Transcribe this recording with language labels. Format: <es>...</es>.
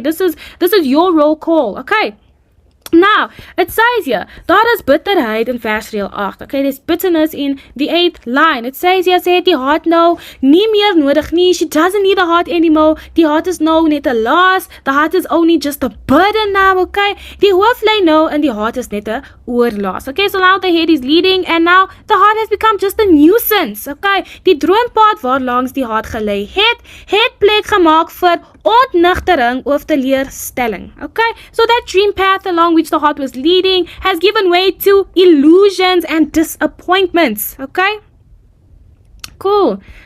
<en>This is your roll call, okay? Now, it says here,</en> <af>daar is bitterheid in vers 8.</af> <en>Okay, there's bitterness in the 8th line. It says here,</en> <af>sê die hart nou nie meer nodig nie.</af> <en>She doesn't need the heart anymore.</en> <af>Die hart is nou net 'n las.</af> <en>The heart is only just a burden now, okay?</en> <af>Die hoof lê nou en die hart is net 'n oorlas.</af> <en>Okay, so now the head is leading and now the heart has become just a nuisance, okay?</en> <af>Die droompad waar langs die hart gelê het plek gemaak vir ontnigtering of teleurstelling, okay?</af> <en>So that dream path along which the heart was leading has given way to illusions and disappointments, okay? Cool.</en>